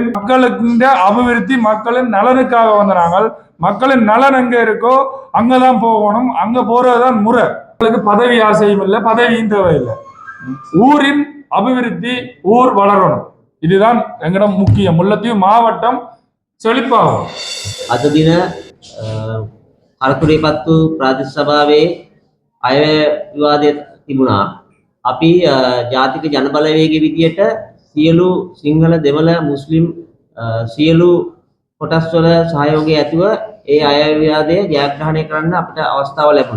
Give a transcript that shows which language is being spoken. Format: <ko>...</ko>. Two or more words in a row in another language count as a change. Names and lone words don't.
<ta>மக்களுக்கு அபிவிருத்தி மக்களின் நலனுக்காக வந்த நாங்கள் மக்களின் நலன் எங்க இருக்கோ அங்கதான் போகணும். அங்க போறதுதான் முறை. மக்களுக்கு பதவி ஆசையும் இல்லை, பதவியும் தேவையில்லை. ஊரின் அபிவிருத்தி, ஊர் வளரணும். இதுதான் எங்களிடம் முக்கியம். முல்லைத்தீவு மாவட்டம் செழிப்பாகும்.</ta> <si>අද දින අරතුරේපත්තු ප්‍රාදේශ සභාවේ අයවැය විවාදය තිබුණා. අපි ජාතික ජනබලවේගයේ විදියට සියලු සිංහල දෙමළ මුස්ලිම් සියලු කොටස් වල සහයෝගය ඇතිව ඒ අයවැය විවාදය ජයග්‍රහණය කරන්න අපිට අවස්ථාව ලැබුණා.</si>